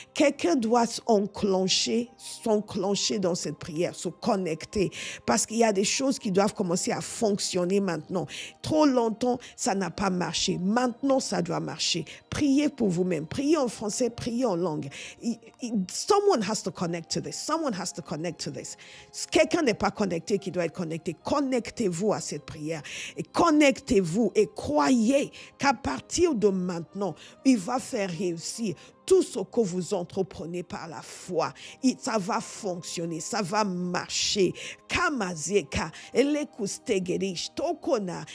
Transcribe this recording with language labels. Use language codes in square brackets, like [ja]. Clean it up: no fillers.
[fr] Quelqu'un doit s'enclencher dans cette prière, se connecter, parce qu'il y a des choses qui doivent commencer à fonctionner maintenant. Trop longtemps, ça n'a pas marché. Maintenant, ça doit marcher. Priez pour vous-même. Priez en français, priez en langue. [en] Someone has to connect to this. Someone has to connect to this. [fr] Quelqu'un n'est pas connecté qui doit être connecté. Connectez-vous à cette prière. Et connectez-vous et croyez qu'à partir de maintenant, il va faire réussir tout ce que vous entreprenez par la foi. Ça va fonctionner, ça va marcher. Kamazeka, elekustegerish, tokona.